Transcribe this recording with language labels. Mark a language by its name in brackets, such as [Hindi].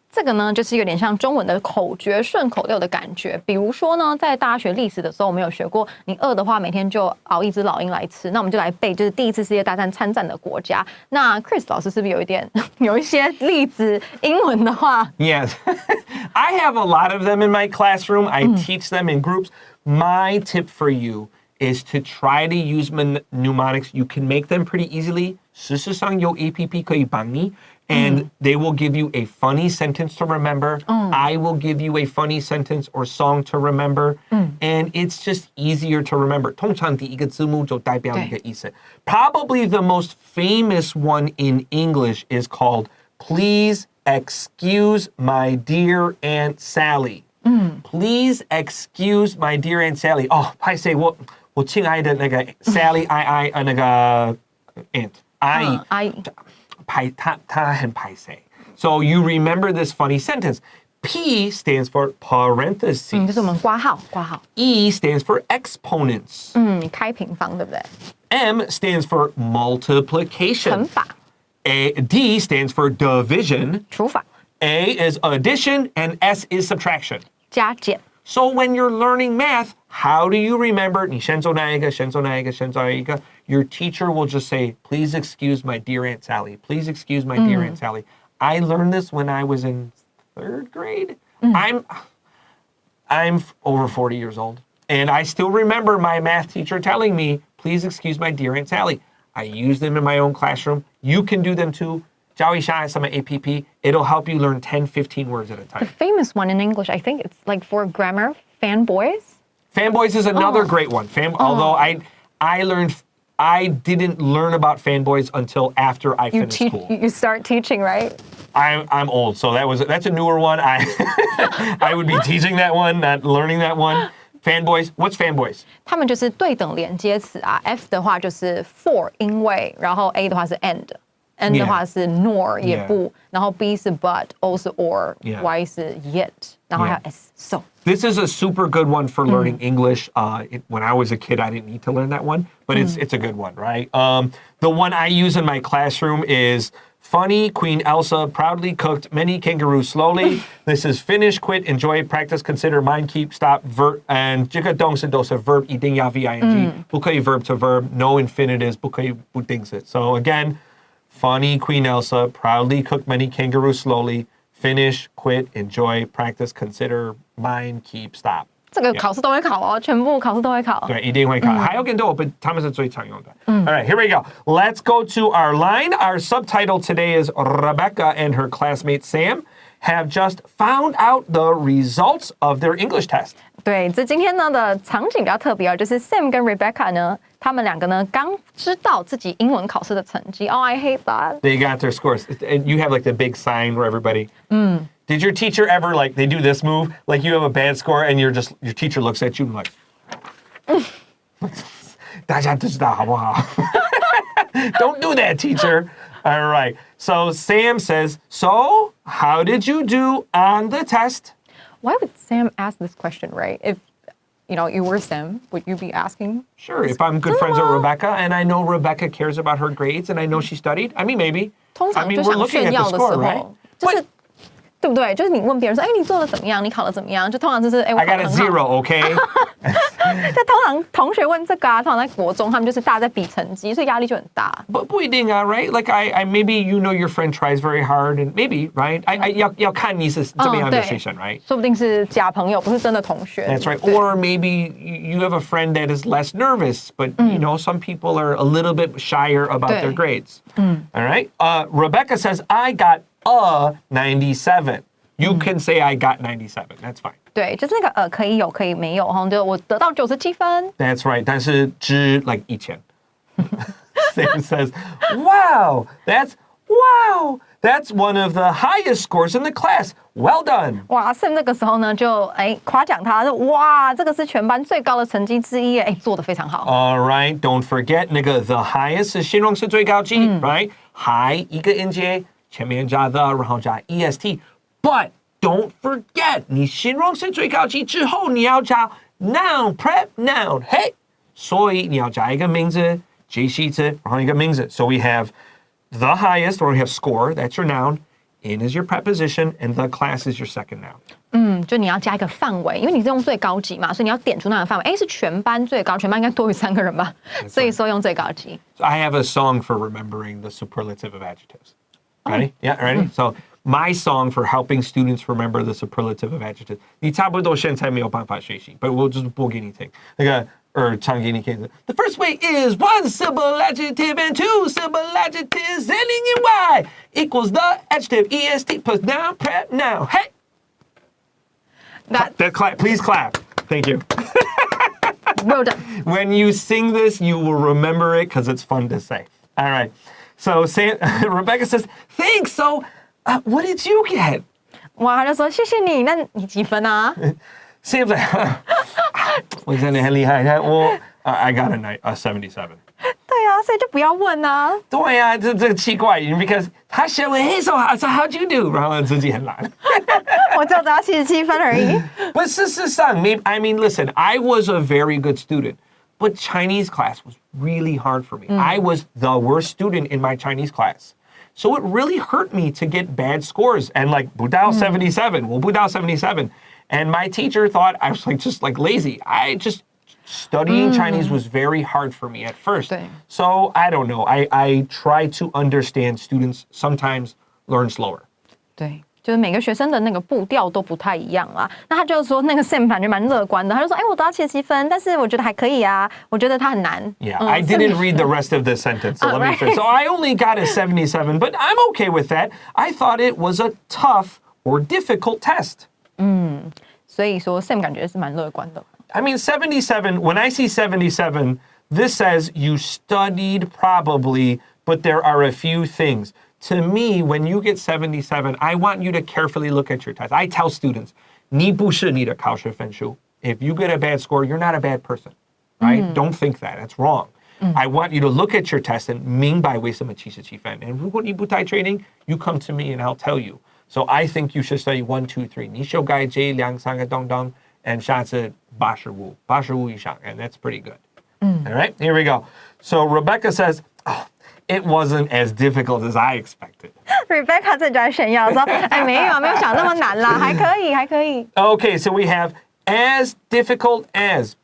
[Chinese] 这个呢，就是有点像中文的口诀顺口溜的感觉。比如说呢，在大学历史的时候，我们有学过，你饿的话，每天就熬一只老鹰来吃。那我们就来背，就是第一次世界大战参战的国家。那 Chris 老师是不是有一些例子？英文的话 [English] Yes. I have a lot of them in my classroom. I teach them in groups. My tip for you is to try to use mnemonics. You can make them pretty easily. [Chinese] 事实上有 APP 可以帮你。 [English] And they will give you a funny sentence to remember. I will give you a funny sentence or song to remember. And it's just easier to remember. [Chinese] 通常第一个字母就代表一个意思。 [English] Probably the most famous one in English is called Please Excuse My Dear Aunt Sally. Please excuse my dear Aunt Sally. [Chinese] 拍谁我亲爱的那个 Sally 那个 Aunt 阿姨。他很拍谁。 [English] So you remember this funny sentence. P stands for parentheses. [Chinese] 就是我们括号。 [English] E stands for exponents. [Chinese] 开平方，对不对？ [English] M stands for multiplication. [Chinese] 乘法。 [English] D stands for division. [Chinese] 除法。 [English] A is addition and S is subtraction. [Chinese] 加减。 [English] So when you're learning math, how do you remember? [Chinese] 你先做哪一个，先做哪一个，先做哪一个? [English] Your teacher will just say, please excuse my dear Aunt Sally. Please excuse my dear Aunt Sally. I learned this when I was in 3rd grade. I'm over 40 years old. And I still remember my math teacher telling me, please excuse my dear Aunt Sally. I use them in my own classroom. You can do them too. [Chinese] 教一下什么 [English] APP. It'll help you learn 10, 15 words at a time. The famous one in English, I think it's like for grammar, Fanboys. Fanboys is another great one. Although I didn't learn about Fanboys until after I finished school. You start teaching, right? I'm old, so that's a newer one. I would be teaching that one, not learning that one. Fanboys, what's Fanboys? [Chinese] 他们就是对等连接词啊 F 的话就是 for 因为，然后 A 的话是 and。N 的话是 nor 也不，然后 B 是 but O 是 or、Y 是 yet， 然后还有 S so。 [English] This is a super good one for learning English. When I was a kid, I didn't need to learn that one, but it's a good one, right? The one I use in my classroom is funny, Queen Elsa proudly cooked many kangaroos slowly. This is finish, quit, enjoy, practice, consider, mind, keep, stop, verb, and [Chinese] 这个动词都是 [English] verb [Chinese] 一定要 [English] V-I-N-G. [Chinese] 不可以 [English] verb to verb, no infinitives, [Chinese] 不可以不定式. [English] So again, funny, Queen Elsa proudly cooked many kangaroos slowly. Finish, quit, enjoy, practice, consider, mind, keep, stop. [Chinese] 这个考试都会考哦，全部考试都会考。对，一定会考。还有更多，但他们是最常用的。 [English] All right, here we go. Let's go to our line. Our subtitle today is Rebecca and her classmate Sam have just found out the results of their English test. [Chinese] 对，这今天呢的场景比较特别哦，就是 Sam 跟 Rebecca 呢，他们两个呢刚知道自己英文考试的成绩。 [English] Oh, I hate that. They got their scores. And you have like the big sign where everybody. Did your teacher ever like they do this move? Like you have a bad score and your teacher looks at you and like, [Chinese] 大家知道好不好? [English] Don't do that, teacher. All right. So Sam says, so how did you do on the test? Why would Sam ask this question, right? If you were Sam, would you be asking? Sure. If I'm good friends with Rebecca and I know Rebecca cares about her grades and I know she studied, I mean, maybe. [Chinese] 通常就想炫耀的时候，就是对不对？就是你问别人说，哎，你做的怎么样？你考的怎么样？就通常就是，哎，我考得很好。 [English] I got a 0, okay? [Chinese] 但通常同学问这个啊，通常在国中，他们就是大家在比成绩，所以压力就很大。不一定啊 right? [English] Like I maybe your friend tries very hard and maybe, right? [Chinese] 要看你是怎么样的学生 right? 说不定是假朋友，不是真的同学。 [English] That's right. Or maybe you have a friend that is less nervous, but some people are a little bit shyer about their grades. All right? Rebecca says, I got a 97. You can say I got 97. That's fine. [Chinese] 对，就是那个可以有可以没有哈，就我得到97分。 [English] That's right. [Chinese] 但是只 [English] like 1000. Sam says, wow, that's one of the highest scores in the class. Well done. [Chinese] 哇 ，Sam 那个时候呢就夸奖他，说哇，这个是全班最高的成绩之一耶，做得非常好。 [English] All right, don't forget [Chinese] 那个 [English] the highest [Chinese] 是形容词最高级 [English] right? [Chinese] High 一个音节，前面加 the， 然后加 est. [English] But don't forget [Chinese] 你形容词最高级之后，你要加 [English] noun, prep noun. [Chinese] Hey, 所以你要加一个名字，介系词，然后一个名字。 [English] So we have the highest, or we have score, that's your noun. In is your preposition, and the class is your second noun. [Chinese] 就你要加一个范围，因为你是用最高级嘛，所以你要点出那个范围。是全班最高，全班应该多于3个人吧，所以说用最高级。 [English] So I have a song for remembering the superlative of adjectives. Ready? Yeah, ready? So my song for helping students remember the superlative of adjectives. [Chinese] 你差不多现在没有办法学习 [English] but we'll just [Chinese] 播给你听。那个唱给你听。 [English] The first way is 1 syllable adjective and 2 syllable adjectives ending in Y equals the adjective est plus noun prep noun. Hey! That clap. Please clap. Thank you. Well done. When you sing this, you will remember it because it's fun to say. All right. So Rebecca says, thanks. So what did you get? [Chinese] 哇，他就说谢谢你，那你几分啊 [English] ？Sam's like, [Chinese] 我真的很厉害， [English] I got a 77. [Chinese] 对啊，所以就不要问啊。对啊，这奇怪 ，because 他写了 [English] hey, so how'd you do？ [Chinese] 然后自己很懒。我只有得到77分而已。 [English] But [Chinese] 事实上 [English] I mean, listen, I was a very good student, but Chinese class was really hard for me. I was the worst student in my Chinese class. So it really hurt me to get bad scores and like [Chinese] 不到 [English] 77. Well, [Chinese] 不到 [English] 77. And my teacher thought I was just lazy. Studying Chinese was very hard for me at first. [Chinese] 对 [English] So I don't know. I try to understand students sometimes learn slower. [Chinese] 对就是每个学生的那个步调都不太一样啦。那他就说那个 Sam 感觉蛮乐观的，他就说，我得到77分，但是我觉得还可以啊，我觉得它很难。 [English] Yeah, I didn't read the rest of the sentence, so let me finish. So I only got a 77, but I'm okay with that. I thought it was a tough or difficult test. [Chinese] 所以说 Sam 感觉是蛮乐观的。 [English] I mean, 77, when I see 77, this says you studied probably, but there are a few things. To me, when you get 77, I want you to carefully look at your test. I tell students, [Chinese] 你不是你的考试分数. [English] If you get a bad score, you're not a bad person, right? Don't think that. That's wrong. I want you to look at your test and [Chinese] 明白为什么77分. [English] And [Chinese] 如果你不太确定, [English] you come to me and I'll tell you. So I think you should study 1, 2, 3. [Chinese] 你修改这2、3个东东 and 下次85以上, [English] and that's pretty good. All right, here we go. So Rebecca says, it wasn't as difficult as I expected. [Chinese] Rebecca 自己在炫耀说，没有想那么难啦，还可以。 [English] Okay, so we have as difficult as.